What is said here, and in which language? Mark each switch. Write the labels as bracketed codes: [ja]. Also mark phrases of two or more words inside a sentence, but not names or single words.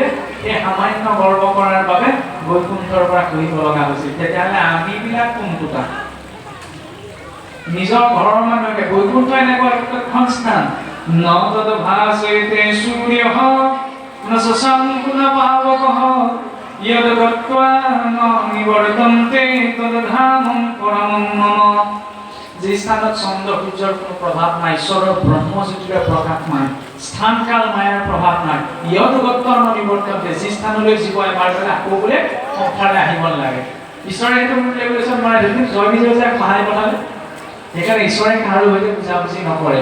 [as] এই সামান্য গৰ্ব কৰাৰ বাবে বৈকুণ্ঠৰ পৰা ঘূৰিব লগা হৈছিল। তেতিয়াহ'লে আমিবিলাক কোনটোটা? নিজৰ ঘৰৰ মানুহে। বৈকুণ্ঠ এনেকুৱা এখন স্থান, [sa] ন তদ ভাসেতে সূৰ্যঃ ন শশাঙ্কো ন পাবকঃ यद गत्वा न निवर्तन्ते तद्धामं परमं मम। [as] যে স্থানত চন্দ্ৰ সূৰ্যৰ কোনো প্ৰভাৱ নাই, ঈশ্বৰৰ ব্ৰহ্মজ্যোতিৰ প্ৰকাশ নাই, স্থান কাল মায়াৰ প্ৰভাৱ নাই, [sa] ইয়দ গত্বা ন নিবৰ্তন্তে, [as] যি স্থানলৈ জীৱ এবাৰ গ'লে আকৌ বোলে সংসাৰলৈ আহিব নালাগে। ঈশ্বৰে সেইটো ৰেগুলেশ্যন মাৰাই দিছিল। জয় বিজয় যে সহায় পঠালে, সেইকাৰণে ঈশ্বৰে কাৰো সৈতে বুজাবুজি নকৰে।